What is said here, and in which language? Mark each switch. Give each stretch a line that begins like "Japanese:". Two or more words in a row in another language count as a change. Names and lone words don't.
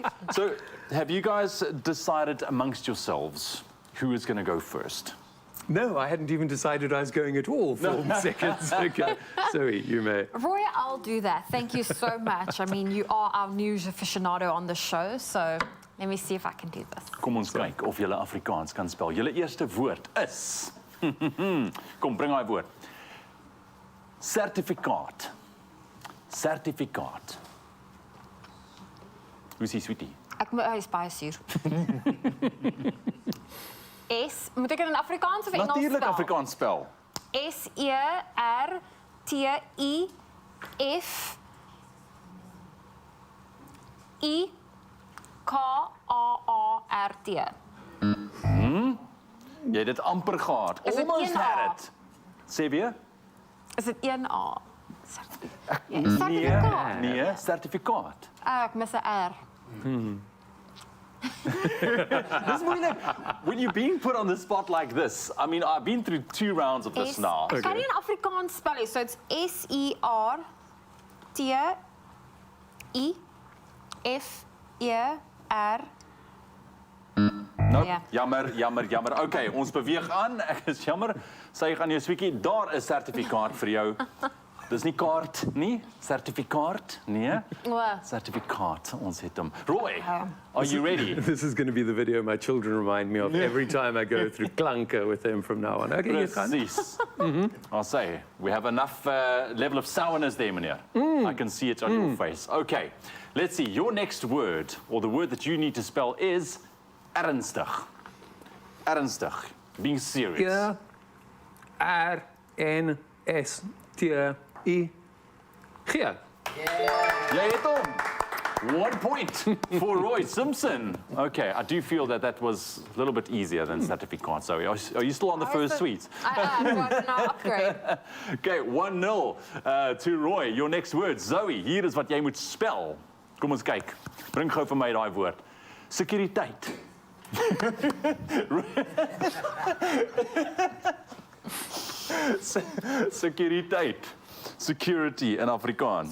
English: So have you guys decided amongst yourselves who is going to go first? No, I hadn't even decided I was going at all 4 seconds ago. Sorry, you may. Roy, I'll do that. Thank you so much. I mean, you are our news aficionado on the show, so let me see if I can do this.
Afrikaans: Kom ons kyk of julle Afrikaans kan spel. Julle eerste woord is kom, bring daai woord. Sertifikaat. Sertifikaat. Hoe is die sweetie? Hy is baie suur. Moet ek in Afrikaans of Engels spel? Natuurlijk Afrikaans spel. S-E-R-T-I-F-I-K-A-A-R-T. Jy het dit amper gehad.
English: Almost had it.
Afrikaans: Sê weer? Is dit 1A? Nee, sertifikaat. Ek mis 'n R. This moeilijk.
English: When you're being put on the spot like this, I mean, I've been through 2 rounds of this now.
Afrikaans: Kan jy in Afrikaans spel?
English: So it's S-E-R-T-I-F-E-R. Nope. Yeah.
Afrikaans: Jammer. Okay, ons beweeg aan. Ek is jammer. Sy gaan jou sweetie, daar is sertifikaat vir jou. Dis nie kaart nie, sertifikaat, nee. Sertifikaat, ons het hom.
English: Roy, are you ready? This is going to be the video my children remind me of every time I go through clunker with them from now on. Okay,
Afrikaans: Precies.
English: I'll say, we have enough level of sourness there, meneer. I can see it on your face. Okay, let's see. Your next word, or the word that you need to spell is ernstig.
Afrikaans: Ernstig,
English: being serious. Yeah. R-N-S-T-I. G.
Afrikaans: Jy het hom.
English: 1 point for Roy Simpson. Okay, I do feel that was a little bit easier than certificate. So are you still on the first suite? I am, now upgrade. Okay, 1-0 to Roy. Your next word, Zoe.
Afrikaans: Hier is wat jy moet spel. Kom ons kyk. Bring gou vir my daai woord. Sekuriteit. Sekuriteit.
English: Security in Afrikaans.